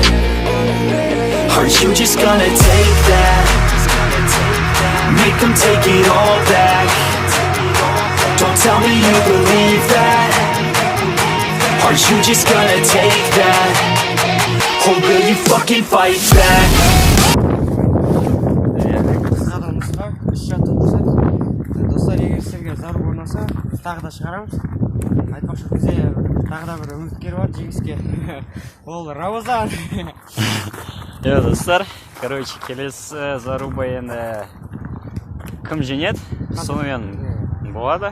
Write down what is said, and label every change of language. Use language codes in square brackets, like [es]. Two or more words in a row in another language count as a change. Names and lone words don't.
[en] Are you just gonna take that? Make them take it all back. Don't tell me you believe that. Are you just gonna take that? Or will you fucking fight back? [kk] Заруба ұнаса, біз тағы да шығарамыз. Айтпақшы бізде тағы да бір үміткер бар жеңіске. Ол Рамазан. Достар, короче, келесі Заруба енді кім жеңеді, сонымен болады.